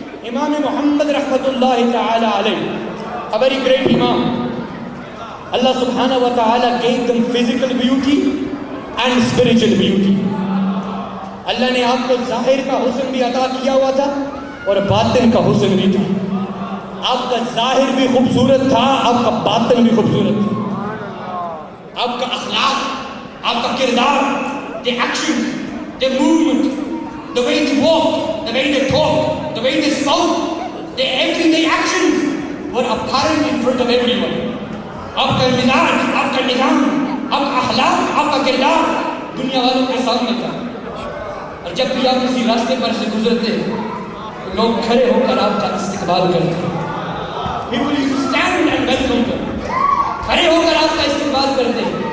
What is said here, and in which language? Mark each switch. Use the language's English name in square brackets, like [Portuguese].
[Urdu] امام محمد رحمت اللہ تعالی علیہ, [English] a very great imam. Allah subhanahu wa ta'ala gave them physical beauty and spiritual beauty. [Urdu] اللہ نے آپ کو ظاہر کا حسن بھی عطا کیا ہوا تھا اور باطن کا حسن بھی تھا. آپ کا ظاہر بھی خوبصورت تھا, آپ کا باطن بھی خوبصورت تھا. آپ کا اخلاق, آپ کا کردار, [English] the action, the movement, the way they walk, the way they talk, the way they spoke, the everyday actions were apparent in front of everyone. [Urdu] آپ کا مزاج, آپ کا نظام, آپ کا اخلاق, آپ کا کردار دنیا والوں کے سامنے تھا. اور جب بھی آپ کسی راستے پر سے گزرتے تو لوگ کھڑے ہو کر آپ کا استقبال کرتے. [English] People used to stand and welcome them. [Urdu] کھڑے ہو کر آپ کا استقبال کرتے.